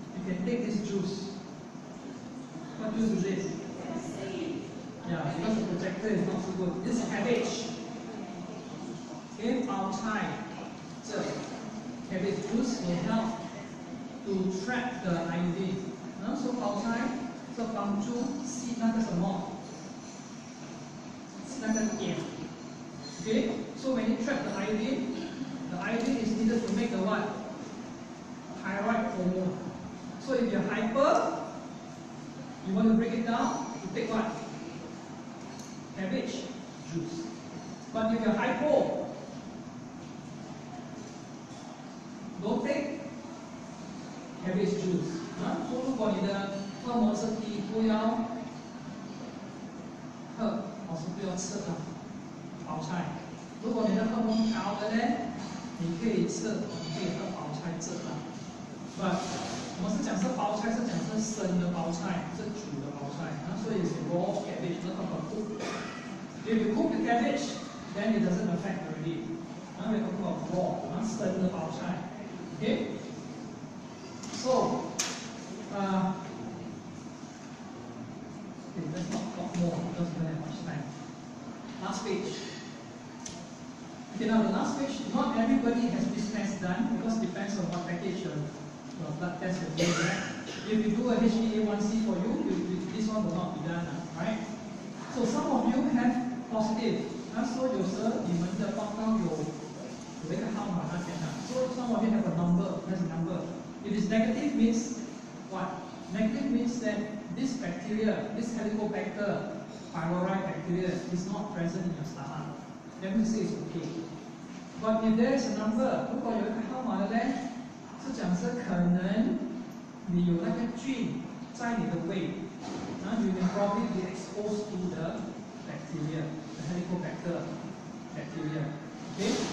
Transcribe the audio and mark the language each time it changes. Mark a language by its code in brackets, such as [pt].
[en] You can take this juice. What juice is this? Yeah, because the projector is not so good. This is cabbage. Okay, outside. So, cabbage juice will help to trap the iodine. [zh] So outside, so 帮助吸那个什么？那个碱。 [en] Okay, so when you trap the iodine is needed to make the what? Thyroid hormone. So if you're hyper, you want to break it down, you take what? Cabbage juice. But if you're hypo, don't take cabbage juice. [zh] 说如果你的荷尔蒙是低，不要喝，是不要吃的包菜。如果你的荷尔蒙高的呢，你可以吃，你可以喝包菜汁的。 But 我们是讲是包菜，是讲是生的包菜，是煮的包菜。所以是 [en] raw cabbage， not about cook. If you cook the cabbage, then it doesn't affect already. We're talking about raw, [zh] 生的包菜。 [en] Okay? So, okay, let's not talk more because we don't have much time. Last page. Okay, now the last page, not everybody has this test done because it depends on what package your blood test will do, right? If you do a HbA1c for you, this one will not be done, right? So some of you have positive. [zh] So 有时你们的报告有一个号码那边的。 [en] So some of you have a number, there's a number. If it's negative means what? Negative means that this bacteria, this Helicobacter pylori bacteria is not present in your stomach. Then we say it's okay. But if there is a number, [zh] 如果有一个号码的呢，是讲是可能你有那个菌在你的胃，然后 [en] you can probably be exposed to the bacteria, the Helicobacter bacteria. Okay?